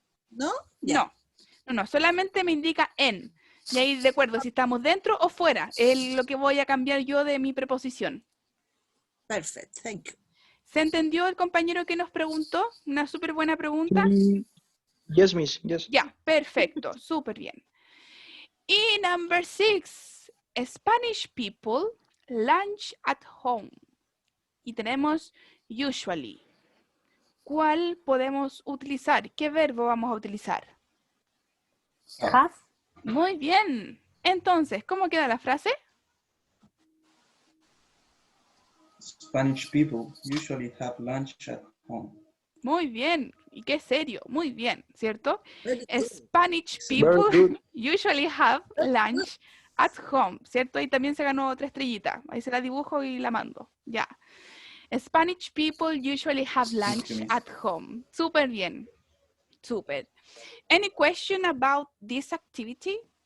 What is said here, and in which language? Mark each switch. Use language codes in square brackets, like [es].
[es] ¿No? No, solamente me indica en. Y ahí de acuerdo si estamos dentro o fuera. Es lo que voy a cambiar yo de mi preposición. Perfecto, thank you. ¿Se entendió el compañero que nos preguntó? Una súper buena pregunta. [en] Yes, miss, yes. [es] Ya, perfecto, súper bien. [en] Y number 6, Spanish people lunch at home. [es] Y tenemos usually. ¿Cuál podemos utilizar? ¿Qué verbo vamos a utilizar? [en] Have. [es] Muy bien. Entonces, ¿cómo queda la frase? [en] Spanish people usually have lunch at home. [es] Muy bien. Y qué serio. Muy bien, ¿cierto? Spanish [en] Very people good. usually have lunch at home, ¿cierto? [es] Y también se ganó otra estrellita. Ahí se la dibujo y la mando. Ya. [en] Spanish people usually have lunch at home. Súper bien. Súper. Any question about this activity?